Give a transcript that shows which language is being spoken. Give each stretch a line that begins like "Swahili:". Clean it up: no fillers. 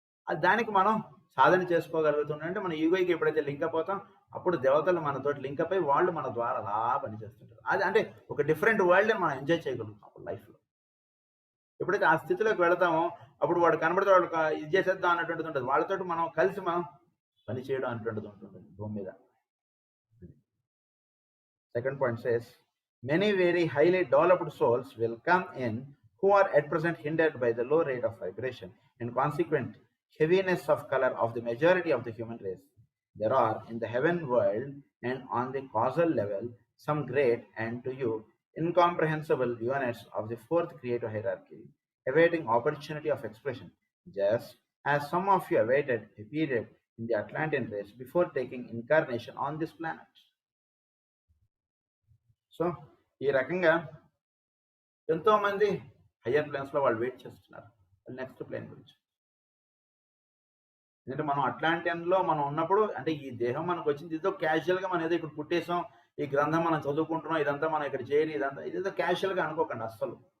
Telugu: అది దానికి మనం సాధన చేసుకోగలుగుతున్నాం. అంటే మన ఈగోకి ఎప్పుడైతే లింక్ అయిపోతాం అప్పుడు దేవతలు మనతోటి లింక్ అయిపోయి వాళ్ళు మన ద్వారా అలా పనిచేస్తుంటారు. అది అంటే ఒక డిఫరెంట్ వరల్డ్ మనం ఎంజాయ్ చేయగలుగుతాం లైఫ్లో. ఎప్పుడైతే ఆ స్థితిలోకి వెళతామో అప్పుడు వాడు కనబడితే వాడు ఇది చేసేద్దాం అన్నటువంటిది ఉంటుంది. వాళ్ళతో మనం కలిసి మనం పని చేయడం అనేటువంటిది ఉంటుంది భూమి మీద.
English: Second point says, many very highly developed souls will come in who are at present hindered by the low rate of vibration and consequent heaviness of color of the majority of the human race. There are in the heaven world and on the causal level some great and to you incomprehensible units of the fourth creative hierarchy awaiting opportunity of expression, just as some of you awaited a period in the Atlantean race before taking incarnation on this planet.
Telugu: So ఈ రకంగా ఎంతోమంది higher ప్లేన్స్లో వాళ్ళు wait చేస్తున్నారు next plane గురించి. ఎందుకంటే మనం అట్లాంటియన్లో మనం ఉన్నప్పుడు అంటే ఈ దేహం మనకు వచ్చింది ఏదో క్యాజువల్గా మనం ఏదో ఇక్కడ పుట్టేసాం, ఈ గ్రంథం మనం చదువుకుంటున్నాం, ఇదంతా మనం ఇక్కడ చేయాలి, ఇదంతా ఇదేదో క్యాజువల్గా అనుకోకండి అస్సలు.